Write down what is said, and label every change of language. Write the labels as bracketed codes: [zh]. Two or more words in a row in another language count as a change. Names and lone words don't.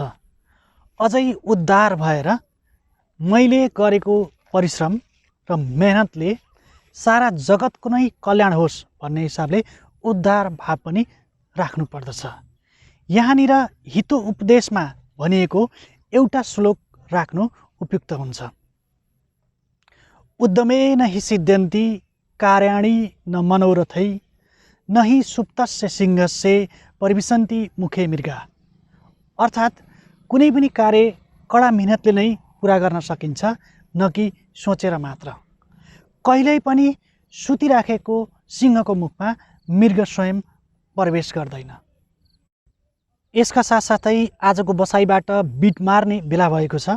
[ne] अझै उद्धार भएर मैले गरेको परिश्रम र मेहनतले सारा जगतको नै कल्याण होस् भन्ने हिसाबले उद्धार भाव पनि राख्नुपर्दछ। यहाँनिर हितो उपदेशमा भनिएको एउटा श्लोक राख्नु उपयुक्त हुन्छ। [sa] उद्यमेन हि सिद्ध्यन्ति कार्याणि न मनोरथै, न हि सुप्तस्य सिंहस्य परिविशन्ति मुखे मृगा। [ne] अर्थात् कुनै पनि कार्य कडा मिहिनेतले नै पुरा गर्न सकिन्छ, न कि सोचेर मात्र। कहिल्यै पनि सुतिराखेको सिंहको मुखमा मृग स्वयं प्रवेश गर्दैन। यसका साथसाथै आजको बसाइबाट बिट मार्ने बेला भएको छ।